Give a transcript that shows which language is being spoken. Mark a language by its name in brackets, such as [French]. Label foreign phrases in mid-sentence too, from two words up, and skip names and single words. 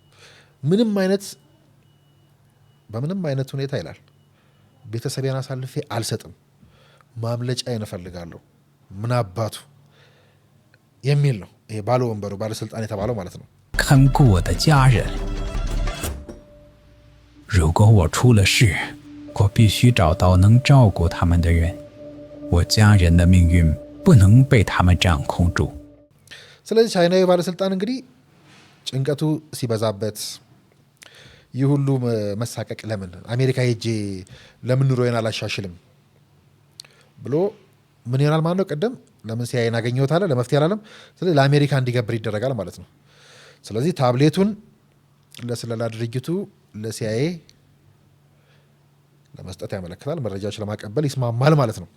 [Amharic] በምንም አይነት ሁኔታ ይላል ቤተሰቤን አሳልፌ አልሰጥም፣ ማምለጫዬን እፈልጋለሁ። ምን አባቱ የሚል ነው ይሄ ባለ ወንበሩ ባለስልጣን የተባለው ማለት ነው። [Chinese] 看顾我的家人，如果我出了事，我必须找到能照顾他们的人。我家人的命运不能被他们掌控住。 [Amharic] ስለዚህ ቻይናዊ ባለስልጣን እንግዲህ ጭንቀቱ ሲበዛበት ይህ ሁሉ መሳቀቅ ለምን አሜሪካ ሄጄ ለምን ኑሮዬን አላሻሽልም ብሎ ምን ይሆናል ማለት ነው። ቀደም ለምን ሲያይን አገኘሁት አለ ለመፍትሄ አላለም። ስለዚህ ለአሜሪካ እንዲገብር ይደረጋል ማለት ነው። ስለዚህ ታብሌቱን ለስለላ ድርጅቱ ለሲአይኤ ለመስጠት ያመለክታል። መረጃዎች ለማቀበል ይስማማል ማለት ነው።